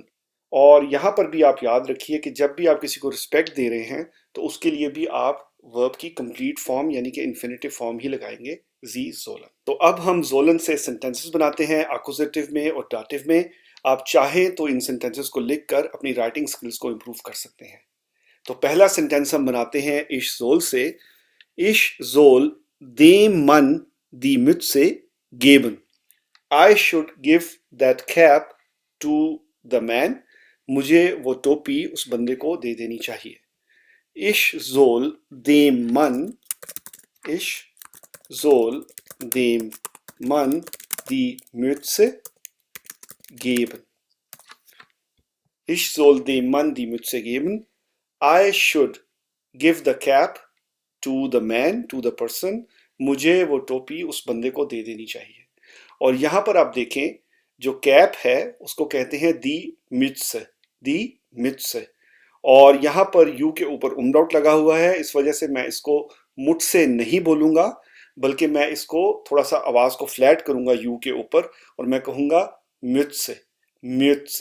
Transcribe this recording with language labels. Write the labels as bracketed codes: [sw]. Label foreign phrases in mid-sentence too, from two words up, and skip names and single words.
[hi] और यहां पर भी आप याद रखिए कि जब भी आप किसी को रिस्पेक्ट दे रहे हैं तो उसके लिए भी आप वर्ब की [en] complete form [hi] यानी कि [en] infinitive form [hi] ही लगाएंगे, [de] Sie sollen. [hi] तो अब हम जोलन से सेंटेंसेस बनाते हैं एक्कुजेटिव में और डाटिव में। आप चाहें तो इन सेंटेंसेस को लिखकर अपनी [en] writing skills [hi] को इंप्रूव कर सकते हैं। तो पहला सेंटेंस हम बनाते हैं [de] ich soll [hi] से। [de] Ich soll dem man die Mütze geben. [en] I should give that cap to the man. [hi] मुझे वो टोपी उस बंदे को दे देनी चाहिए। [de] Ich soll dem Mann, ich soll dem Mann die Mütze geben. Ich soll dem Mann die Mütze geben. [en] I should give the cap to the man, to the person. [hi] मुझे वो टोपी उस बंदे को दे देनी चाहिए। और यहां पर आप देखें जो कैप है उसको कहते हैं [de] die Mütze, die Mütze. [hi] और यहां पर यू के ऊपर उमडाउट लगा हुआ है, इस वजह से मैं इसको मुझसे नहीं बोलूंगा, बल्कि मैं इसको थोड़ा सा आवाज को फ्लैट करूंगा यू के ऊपर और मैं कहूंगा मिट्स, मिट्स।